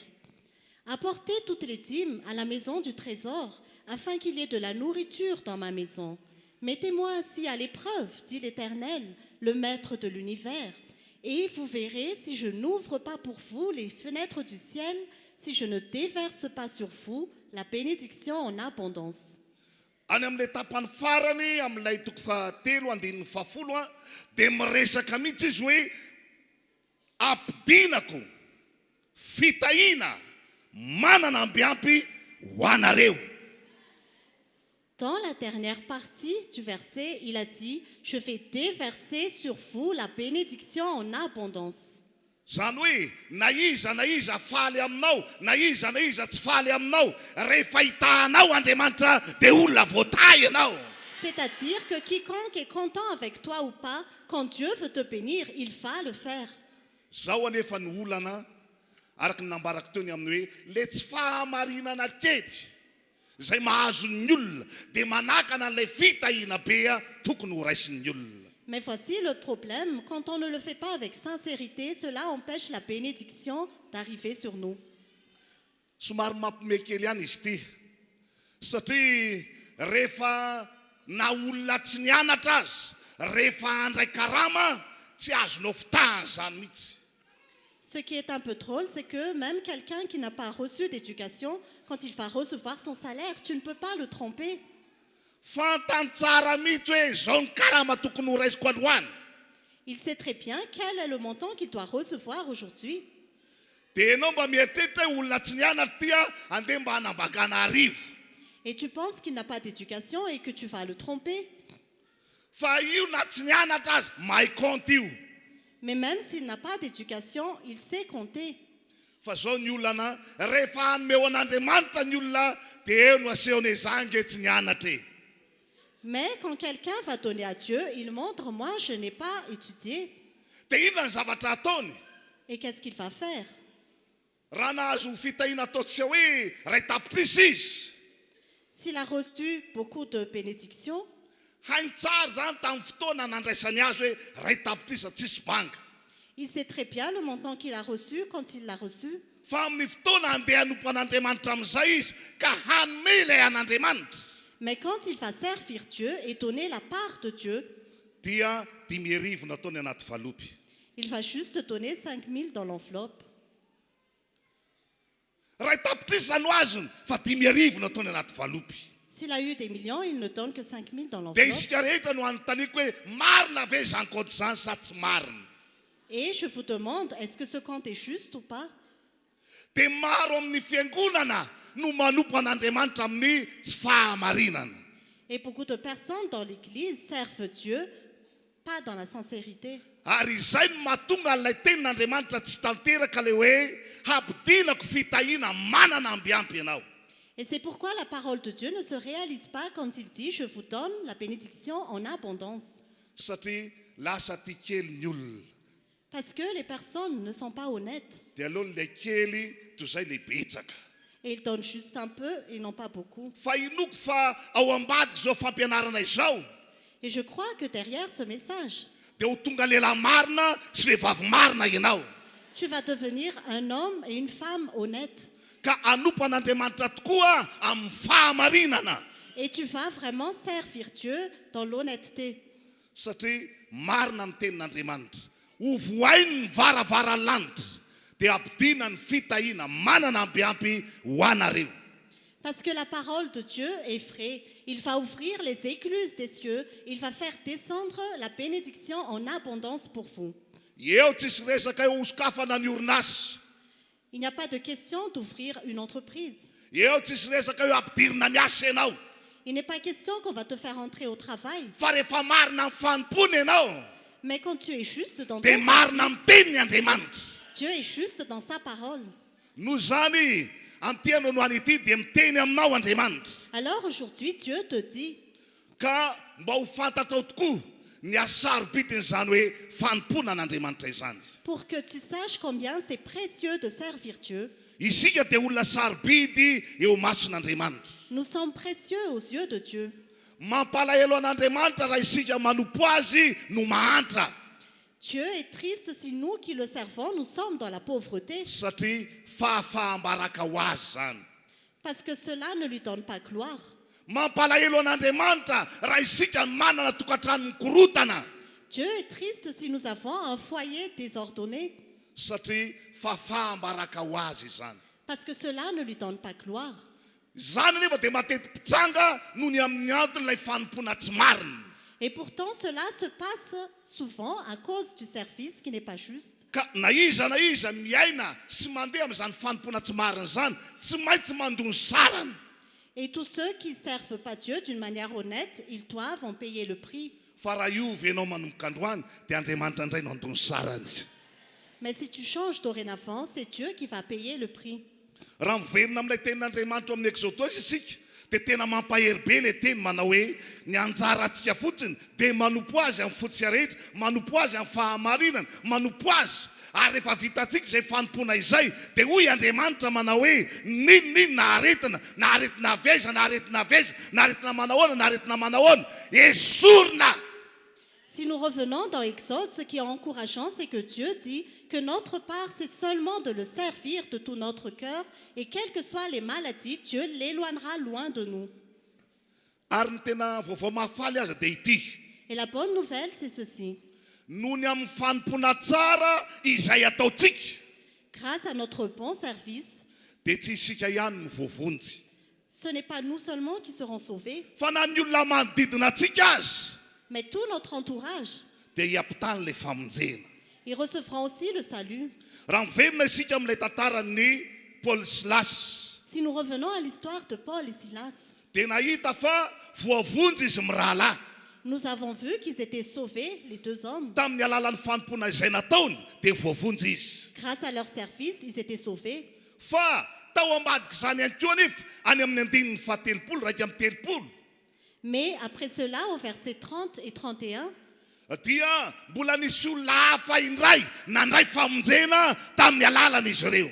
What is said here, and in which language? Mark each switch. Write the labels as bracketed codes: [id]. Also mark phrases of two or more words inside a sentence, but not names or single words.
[fr] Apportez toutes les dîmes à la maison du trésor, afin qu'il y ait de la nourriture dans ma maison. Mettez-moi ainsi à l'épreuve, dit l'Éternel, le Maître de l'univers, et vous verrez si je n'ouvre pas pour vous les fenêtres du ciel, si je ne déverse pas sur vous la bénédiction en abondance. [mg] Any amin'ilay tapany farany amin'ilay toko fahatelo andinin'ny fahafolo dia miresaka mihitsy izy hoe ampidinako fitahina manana ambiampy ho anareo. [fr] Dans la dernière partie du verset, il a dit, je vais déverser sur vous la bénédiction en abondance. [mg] Zany hoe na iza faly aminao, na iza tsy faly aminao, rehefa hitahanao Andriamanitra dia olona voatay ianao. [fr] C'est-à-dire que quiconque est content avec toi ou pas, quand Dieu veut te bénir, il va le faire. [mg] Zao anefa ny olana araka ny nambarako teo ny amin'ny hoe le tsy fahamarinana kely izay mahazo ny olona dia manakana an'ilay fitahina be tokony ho raisin'ny olona. [fr] Mais voici le problème, quand on ne le fait pas avec sincérité, cela empêche la bénédiction d'arriver sur nous. [mg] Somary mampiomehy kely ihany izy ty. Satria rehefa na olona tsy nianatra azy, rehefa handray karama, tsy azonao fitahana zany mihitsy. [fr] Ce qui est un peu drôle, c'est que même quelqu'un qui n'a pas reçu d'éducation, quand il va recevoir son salaire, tu ne peux pas le tromper. [mg] Fantany tsara mihitsy hoe zao ny karama tokony ho raisiko androany. [fr] Il sait très bien quel est le montant qu'il doit recevoir aujourd'hui. [mg] Dia ianao mba mieritreritra hoe olona tsy nianatra ty andeha mba hanambakana arivo. [fr] Et tu penses qu'il n'a pas d'éducation et que tu vas le tromper. [mg] Fa io na tsy nianatra azy mahay compte io. [fr] Mais même s'il n'a pas d'éducation, il sait compter. [mg] Fa zao ny olana rehefa hanome ho an'Andriamanitra ny olona dia eo no asehony zange tsy nianatra e. [fr] Mais quand quelqu'un va donner à Dieu, il montre, moi je n'ai pas étudié. [mg] Dia inona ny zavatra ataony? [fr] Et qu'est-ce qu'il va faire? [mg] Raha nahazo fitahina ataontsika hoe ray tapitrisa izy. [fr] S'il a reçu beaucoup de bénédictions, [mg] hainy tsara zany tamin'ny fotoana nandraisany azy hoe ray tapitrisa tsisy banga. [fr] il sait très bien le montant qu'il a reçu quand il l'a reçu. [mg] Fa amin'ny fotoana andeha hanompo an'Andriamanitra amin'izay izy ka hanome ilay an'Andriamanitra. [fr] Mais quand il va servir Dieu et donner la part de Dieu, [mg] dia 5,000 nataony anaty valopy. [fr] Il va juste donner 5 000 dans l'enveloppe. [mg] Raha tapitrisana ho azony fa 5,000 nataony anaty valopy. [fr] S'il a eu des millions, il ne donne que 5 000 dans [mg] Dia [fr] l'enveloppe. [mg] isika rehetra no anontaniako hoe marina ve zany compte zany sa tsy marina? [fr] Et je vous demande, est-ce que ce compte est juste ou pas? [mg] Dia maro amin'ny fiangonana no manompo an'Andriamanitra amin'ny tsy fahamarinana. [fr] Et beaucoup de personnes dans l'Église servent Dieu, pas dans la sincérité. [mg] Ary izay no mahatonga an'ilay tenin'Andriamanitra tsy tanteraka ilay hoe hampidinako fitahiana manana ambiampy ianao. [fr] Et c'est pourquoi la parole de Dieu ne se réalise pas quand il dit « Je vous donne la bénédiction en abondance [mg] Satria lasa tia kely ny olona. ». [fr] Parce que les personnes ne sont pas honnêtes. [mg] Dia aleo ilay kely toy izay ilay betsaka. [fr] Et ils donnent juste un peu, ils n'ont pas beaucoup. [mg] Fa inoko fa ao ambadika izao fampianarana izao [fr] Et je crois que derrière ce message, [mg] dia ho tonga lehilahy marina sy vehivavy marina ianao. [fr] tu vas devenir un homme et une femme honnêtes. [mg] Ka anompo an'Andriamanitra tokoa amin'ny fahamarinana. [fr] Et tu vas vraiment servir Dieu dans l'honnêteté. [mg] Satria marina ny tenin'Andriamanitra. Ho vohainy ny varavaranlanitra dia ampidina ny fitahiana manana ambiampy ho anareo. [fr] Parce que la parole de Dieu est vraie. Il va ouvrir les écluses des cieux. Il va faire descendre la bénédiction en abondance pour vous. [mg] Eo tsisy resaka eo hosokafana ny orinasa. [fr] Il n'y a pas de question d'ouvrir une entreprise. [mg] Eo tsisy resaka eo ampidirina miasa ianao. [fr] Il n'est pas question qu'on va te faire entrer au travail. [mg] Fa rehefa marina amin'ny fanompony ianao [fr] Mais quand tu es juste dans [mg] dia [fr] ton [mg] marina amin'ny tenin'ny Andriamanitra. [fr] Dieu est juste dans sa parole. [mg] Noho izany antianao no an'ity dia miteny aminao Andriamanitra. [fr] Alors aujourd'hui, Dieu te dit, [mg] Ka mba ho fantatrao tokoa ny asarobidin'izany hoe fanompona an'Andriamanitra izany. [fr] pour que tu saches combien c'est précieux de servir Dieu. [mg] Isika dia olona sarobidy eo mason'Andriamanitra. [fr] Nous sommes précieux aux yeux de Dieu. [mg] Mampalahelo an'Andriamanitra raha isika manompo azy no mahantra. [fr] Dieu est triste si nous qui le servons, nous sommes dans la pauvreté. [mg] Satria fahafahambaraka ho azy zany. [fr] Parce que cela ne lui donne pas gloire. [mg] Mampalahelo an'Andriamanitra raha isika manana tokantrano mikorotana. [fr] Dieu est triste si nous avons un foyer désordonné. [mg] Satria fahafahambaraka ho azy zany. [fr] Parce que cela ne lui donne pas gloire. [mg] Zany nefa dia matety pitranga noho ny amin'ny anton'ilay fanompona tsy marina. [fr] Et pourtant, cela se passe souvent à cause du service qui n'est pas juste. [mg] Ka na iza miaina sy mandeha amin'izany fanompona tsy marina zany tsy maintsy mandony sarany. [fr] Et tous ceux qui ne servent pas Dieu d'une manière honnête, ils doivent en payer le prix. [mg] Fa raha iovy ianao manomboka androany dia Andriamanitra indray no andony sarany. [fr] Mais si tu changes dorénavant, c'est Dieu qui va payer le prix. [mg] Raha miverina amin'ilay tenin'Andriamanitra amin'ny Exodus isika dia tena mampahery be ilay teny manao hoe ny anjara antsika fotsiny dia manompo azy amin'ny fototsika rehetra, manompo azy amin'ny fahamarinana, manompo azy. Ary rehefa vitantsika izay fanompona izay dia hoy Andriamanitra manao hoe ninonino na aretina avy aiza, na aretina avy aiza, na aretina manahoana, na aretina manahoana, esorina. [fr] Si nous revenons dans Exode, ce qui est encourageant, c'est que Dieu dit que notre part, c'est seulement de le servir de tout notre cœur, et quelles que soient les maladies, Dieu l'éloignera loin de nous. [mg] Ary ny tena vaovao mahafaly aza dia ity. [fr] Et la bonne nouvelle, c'est ceci. [mg] Noho ny amin'ny fanompona tsara izay ataontsika [fr] Grâce à notre bon service, [mg] dia tsy isika ihany no voavonjy. [fr] ce n'est pas nous seulement qui serons sauvés, [mg] Fa na ny olona manodidina antsika azy [fr] mais tout notre entourage. [mg] dia hiampitany ilay famonjena. [fr] Ils recevront aussi le salut. [mg] Raha miverina isika amin'ilay tantaran'ny Paul sy Silas [fr] Si nous revenons à l'histoire de Paul et Silas, [mg] dia nahita fa voavonjy izy mirahalahy [fr] nous avons vu qu'ils étaient sauvés, les deux hommes. [mg] tamin'ny alalan'ny fanompona izay nataony dia voavonjy izy. [fr] Grâce à leur service, ils étaient sauvés. [mg] Fa tao ambadika izany ihany koa anefa any amin'ny andinin'ny fahatelopolo raika amin'ny telopolo [fr] Mais après cela, au verset 30 et 31, [mg] dia mbola nisy olona hafa indray nandray famonjena tamin'ny alalan'izy ireo.